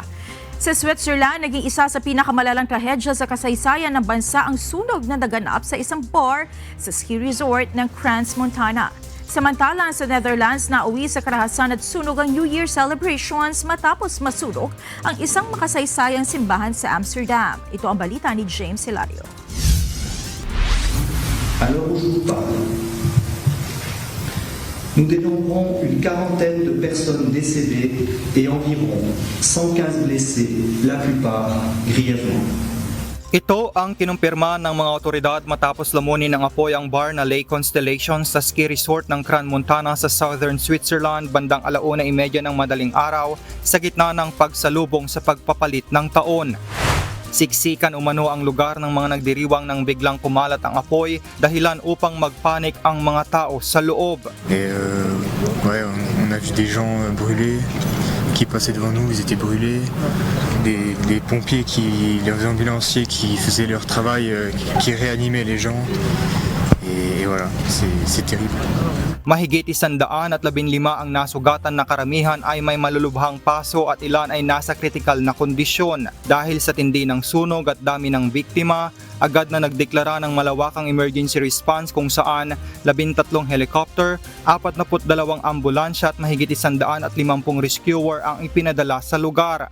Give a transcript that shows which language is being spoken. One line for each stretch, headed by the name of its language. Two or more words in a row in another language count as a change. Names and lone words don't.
Filipino: Sa Switzerland, naging isa sa pinakamalalang trahedya sa kasaysayan ng bansa ang sunog na naganap sa isang bar sa
English: ski resort
Filipino: ng Crans-Montana. Samantalang sa Netherlands, nauwi sa karahasan at sunog ang
English: New Year celebrations
Filipino: matapos masunog ang isang makasaysayang simbahan sa Amsterdam. Ito ang balita ni James Hilario.
French: Alors où je vous parle, nous dénombrons une quarantaine de personnes décédées et environ 115 blessés, la plupart grièvement.
Filipino: Ito ang kinumpirma ng mga otoridad matapos lamunin ng apoy ang bar na Lake Constellation sa
English: ski resort
Filipino: ng Crans-Montana sa
English: southern Switzerland
Filipino: bandang 1:30 ng madaling araw sa gitna ng pagsalubong sa pagpapalit ng taon. Siksikan umano ang lugar ng mga nagdiriwang nang biglang kumalat ang apoy dahilan upang magpanik ang mga tao sa loob.
French: Et ouais, on a vu des gens brûlés qui passaient devant nous, ils étaient brûlés. Les pompiers, les ambulanciers qui faisaient leur travail, qui réanimaient les gens. Et voilà, c'est terrible.
Filipino: Mahigit 115 ang nasugatan na karamihan ay may malulubhang paso at ilan ay nasa kritikal na kondisyon. Dahil sa tindi ng sunog at dami ng biktima, agad na nagdeklara ng malawakang
English: emergency response
Filipino: kung saan 13 helicopter, 42 ambulansya at mahigit 150 rescuer ang ipinadala sa lugar.